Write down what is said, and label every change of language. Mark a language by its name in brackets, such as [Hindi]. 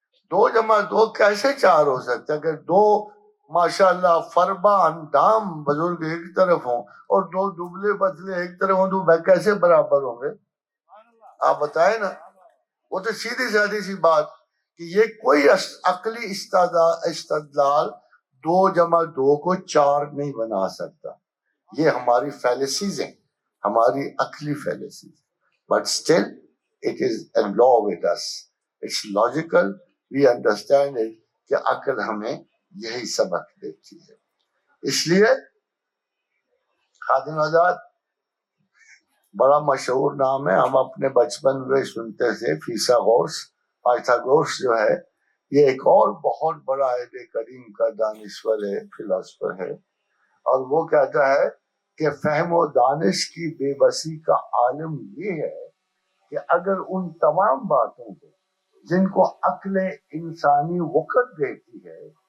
[Urdu] 2 + 2 کیسے 4 ہو سکتا ہے؟ اگر 2 ماشاءاللہ فربا اندام بزرگ ایک طرف ہوں اور 2 دبلے پتلے ایک طرف ہوں تو کیسے برابر ہوں گے؟ آپ بتائیں نا. وہ تو سیدھی سادی سی بات کہ یہ کوئی عقلی استدلال 2 + 2 کو 4 نہیں بنا سکتا. یہ ہماری فیلسیز ہیں، ہماری عقلی فیلسیز. [English] But still it is a law with us. It's logical. We understand it [Urdu] کہ عقل ہمیں یہی سبق دیتی ہے. اس لیے خادم آزاد بڑا مشہور نام ہے، ہم اپنے بچپن میں سنتے تھے. پائتھاگورس جو ہے یہ ایک اور بہت بڑا اہل کریم کا دانشور ہے، فلاسفر ہے، اور وہ کہتا ہے کہ فہم و دانش کی بے بسی کا عالم یہ ہے کہ اگر ان تمام باتوں کو جن کو عقل انسانی وقت دیتی ہے،